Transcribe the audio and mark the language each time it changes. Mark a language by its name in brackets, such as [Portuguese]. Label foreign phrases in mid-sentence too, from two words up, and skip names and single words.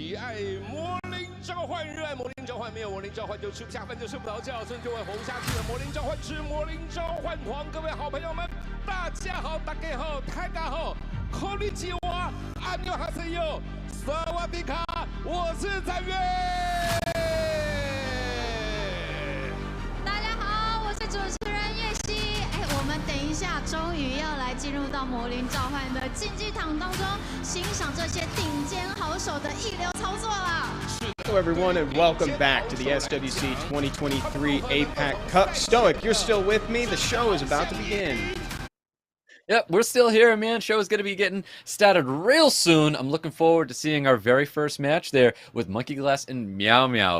[Chinese] 爱魔灵召唤，热爱魔灵召唤，没有魔灵召唤就吃不下饭，就睡不着觉，所以就会红下去的魔灵召唤之魔灵召唤团，各位好朋友们，大家好，大家好，大家好， [Japanese] こんにちは，안녕하세요， [Chinese] 萨瓦迪卡，我是展岳。大家好，我是主持人月熙。我们等一下终于要来进入到魔灵召唤的竞技场当中，欣赏这些顶尖好手的一流操作啦。 [English] Hello everyone and welcome back to the SWC2023 APAC Cup. Stoic, you're still with me. The show is about to begin. Yep, we're still here, man. Show is going to be getting started real soon. I'm looking forward to seeing our very first match there with MONKEYGXCLAS and MEOWMEOW.